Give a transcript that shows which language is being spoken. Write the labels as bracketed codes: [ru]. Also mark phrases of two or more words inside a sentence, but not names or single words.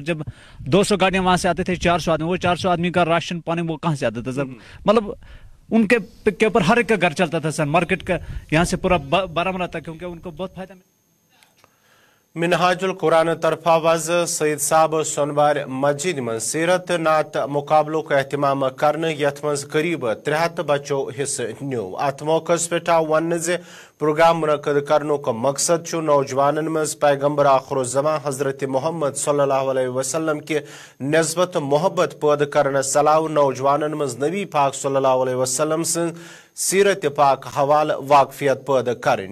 [hi] जब 200 गाड़ियां वहां से आते थे 400 आदमी, वो 400 आदमी का राशन पानी वो कहाँ से आता था सर। मतलब उनके के ऊपर हर एक का घर चलता था सर, मार्केट का यहाँ से पूरा बारामूला तक, क्योंकि उनको बहुत फायदा मिला। [ks] मिनहाजुल कुरान तरफा वज सईद साहब सोनबार मस्जिद में सीरत नात मुकाबलों का एहतमाम करने यथ मज करीब 73 बच्चों हिस्से न्यू। अत मौके पे वन जे प्रोग्राम मुनक़द करने का मकसद चु नौजवानन मज पैगम्बर आखिरुज़्ज़मा हजरत मोहम्मद [ar] صلى الله عليه وسلم [ks] के नस्बत मोहब्बत पैदा करने सलाह नौजवानन मज नबी पाक [ar] صلى الله عليه وسلم [ks] से सीरत पाक हवाल वाकफियत पैदा करें।